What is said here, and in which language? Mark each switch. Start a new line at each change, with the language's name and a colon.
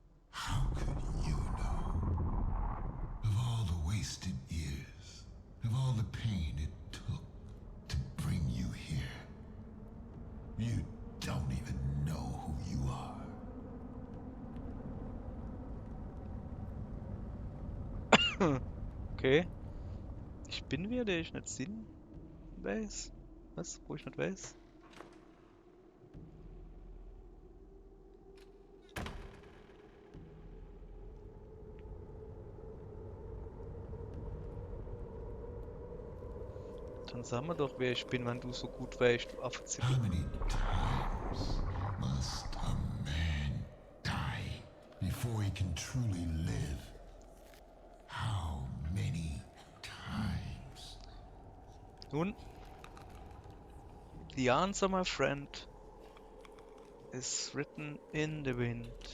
English: How could you know? Of all the wasted years, of all the pain it took to bring you here, you don't even know who you are. Okay.
German: Ich bin wer, der ich nicht Sinn weiß. Was? Wo ich nicht weiß? Dann sag mir doch, wer ich bin, wenn du so gut weißt, du Affenzippel.
English: How many times must a man die before he can truly live? How many times?
German: Nun,
English: the answer, my friend, is written in the wind.